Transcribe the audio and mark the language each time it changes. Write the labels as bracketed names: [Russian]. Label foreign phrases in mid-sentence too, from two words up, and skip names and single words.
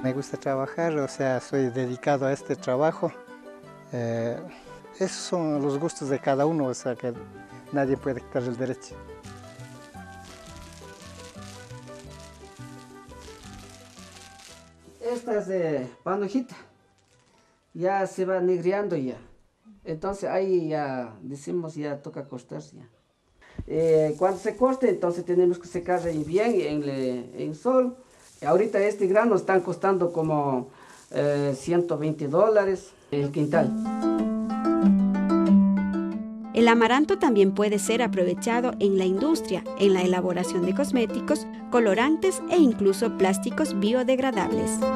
[Spanish] Me gusta trabajar, o sea, soy dedicado a este trabajo. Esos son los gustos de cada uno, o sea, que nadie puede quitar el derecho. Esta es panojita, ya se va negreando ya. Entonces ahí ya decimos ya toca cortarse ya. Cuando se corte, entonces tenemos que secar bien en sol. Ahorita este grano están costando como $120 el quintal. El amaranto también puede ser aprovechado en la industria, en la elaboración de cosméticos, colorantes e incluso plásticos biodegradables.